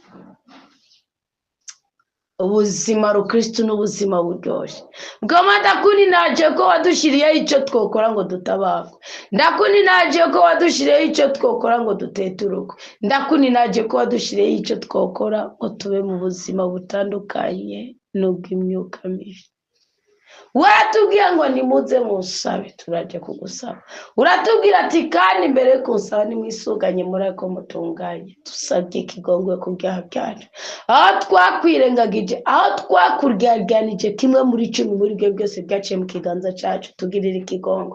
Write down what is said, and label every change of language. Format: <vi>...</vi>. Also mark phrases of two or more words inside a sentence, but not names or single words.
<rn>Ubuzima rukristo n'ubuzima buryoshye. Bwama ndakuni naje ko wadushiriyeho icyo twokora ngo dutabagwe. Ndakuni naje ko wadushiriyeho icyo twokora ngo dutete urugo. Ndakuni naje ko wadushiriyeho icyo twokora ngo tube mu buzima butandukanye n'ubw'imyuka mibi. Uratubwira ngo nimuze musabe, turaje kugusaba. Uratubwira ati kandi mbere kunsaba nimwisuganye murako mutunganye. Dusabye ikigongwe ku byaha byacu, aho twakwirengagije, aho twakuryanganije kimwe muri 10 muri byo byose byaciye mu kiganza cyacu, tugirira ikigongwe.</rn>